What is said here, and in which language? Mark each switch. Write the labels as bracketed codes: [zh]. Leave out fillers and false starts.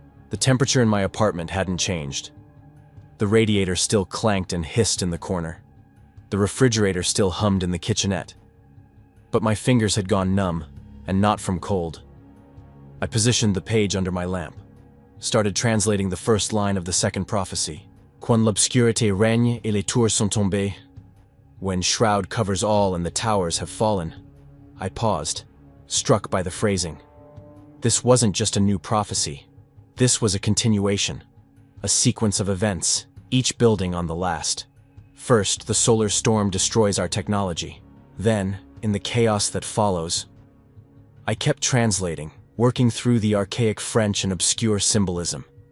[en] The temperature in my apartment hadn't changed. The radiator still clanked and hissed in the corner. The refrigerator still hummed in the kitchenette. But my fingers had gone numb, and not from cold. I positioned the page under my lamp, started translating the first line of the second prophecy. [fr] Quand l'obscurité règne et les tours sont tombées. [en] When shroud covers all and the towers have fallen. I paused, struck by the phrasing. This wasn't just a new prophecy. This was a continuation, a sequence of events, each building on the last. First, the solar storm destroys our technology. Then, in the chaos that follows, I kept translating, working through the archaic French and obscure symbolism.